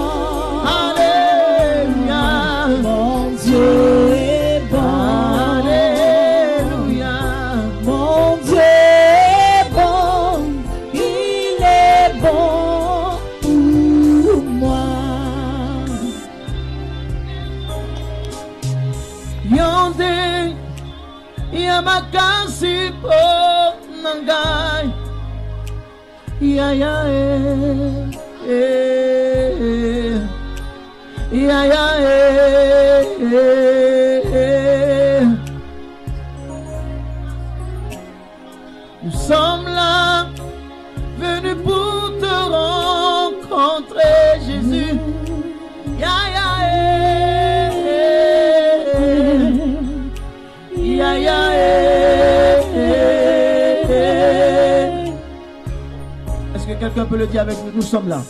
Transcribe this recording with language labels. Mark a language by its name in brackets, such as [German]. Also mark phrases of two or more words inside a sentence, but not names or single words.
[French] Alléluia. Mon Dieu est bon. Alléluia. Mon Dieu est bon. Il est bon pour moi. [Lingala] Yonde yamakasi po nangai. [French] Ya ya ya ya nous sommes là, venus pour te rencontrer, Jésus. Ya ya ya ya Est-ce que quelqu'un peut le dire avec nous? Nous sommes là.